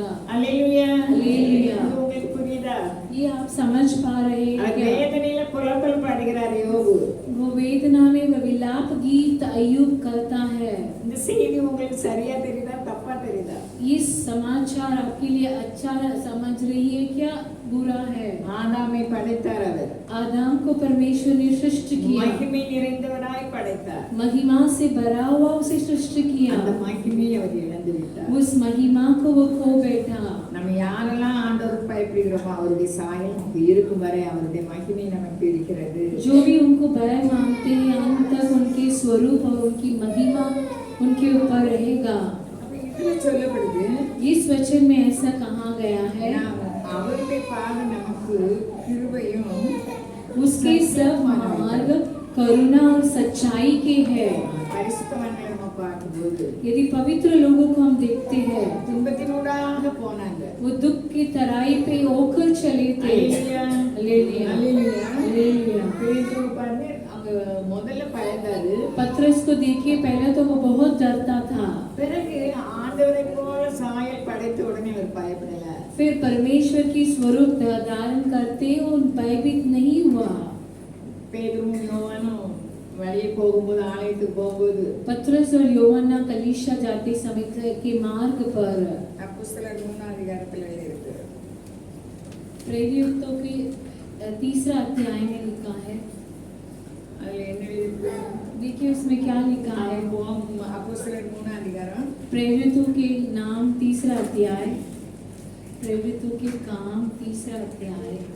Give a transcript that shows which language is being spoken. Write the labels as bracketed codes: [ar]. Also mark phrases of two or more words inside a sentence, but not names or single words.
[ta] அல்லேலூயா. அல்லேலூயா. இது உங்களுக்கு புரியுதா? [hi] ये आप समझ पा रहे हैं [ta] அவர் [hi] क्या? [ta] வேதனையில புலம்பல் பாடுகிறார் யோபு. [hi] वो वेदना में विलाप गीत अय्यूब करता है। [ta] இந்த செய்தி உங்களுக்கு சரியா தெரியுதா தப்பா தெரியுதா? [hi] इस समाचार आपके लिए अच्छा समझ रही है क्या बुरा है? [ta] ஆதாமை படைத்தார் அவர். [hi] आदम को परमेश्वर ने सृष्टि किया, [ta] மகிமை நிறைந்தவராய் படைத்தார். [hi] महिमा से भरा हुआ उसे सृष्टि किया। [ta] அந்த மகிமையை அவர் இழந்து விட்டார். [hi] उस महिमा को वो खो बैठा। [ta] நம்ம யாரெல்லாம் ஆண்டவருக்கு பயப்படுகிறோமோ அவருடைய சாயல் நமக்கு இருக்கும் வரை அவருடைய மகிமை நமக்கு இருக்கிறது. [hi] जो भी उनको भय मानते हैं अंत तक उनके स्वरूप और उनकी महिमा उनके ऊपर रहेगा। [ta] அப்ப இதுல சொல்லப்படுது, [hi] इस वचन में ऐसा कहा गया है, [ta] அவருடைய பாதை நமக்கு கிருபையும் [hi] उसके सब मार्ग करुणा और सच्चाई के है। [ta] பரிசுத்தவான்களை நம்ம பார்க்கும்போது [hi] यदि पवित्र लोगों को हम देखते हैं [ta] துன்பத்தினூடாக போனாங்க. [hi] वो दुख की तराई पे होकर चले थे। [ta] அல்லேலூயா. [hi] हालेलुया। [ta] அல்லேலூயா. [hi] हालेलुया। [ta] பேதுரு பாருங்க அங்க முதல்ல பயந்தாரு. [hi] पतरस को देखिए पहले तो वो बहुत डरता था, [ta] பிறகு ஆண்டவரை போல சாயல் படைத்த உடனே அவர் பயப்படல. [hi] फिर परमेश्वर की स्वरूप धारण करते वो भयभीत नहीं हुआ। [ta] பேதுருவும் யோவானும் வழியே போகும்போது ஆலயத்துக்கு போகும்போது [hi] पतरस और यूहन्ना कलीसिया जाते समय के मार्ग पर [ta] அப்போஸ்தலர் 3ஆம் அதிகாரத்துல இருக்கு. [hi] प्रेरितों के 3रा अध्याय में लिखा है। [ta] அதுல என்ன இருக்கு? [hi] देखिए उसमें क्या लिखा है। [ta] அப்போஸ்தலர் 3ஆம் அதிகாரம் [hi] प्रेरितों के नाम 3रा अध्याय, प्रेरितों के काम 3रा अध्याय।